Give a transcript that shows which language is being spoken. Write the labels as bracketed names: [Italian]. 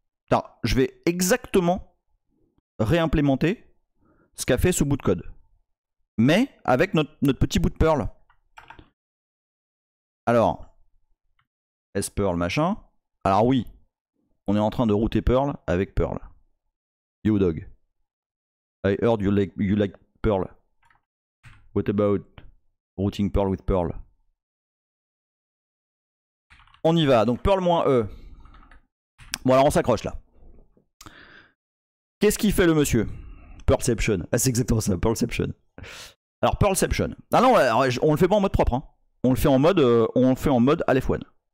[French] Alors, je vais exactement réimplémenter ce qu'a fait ce bout de code, mais avec notre petit bout de Perl. Alors, S-Perl machin. Alors oui, on est en train de router Perl avec Perl. [English] Yo dog. I heard you like Perl. What about routing Perl with Perl? [French] On y va, donc Perl-E. Bon alors on s'accroche là. Qu'est-ce qu'il fait le monsieur? Perlception. Ah c'est exactement ça, Perlception. Alors Perlception. Ah non, on le fait pas en mode propre. Hein. On le fait en mode Aleph One.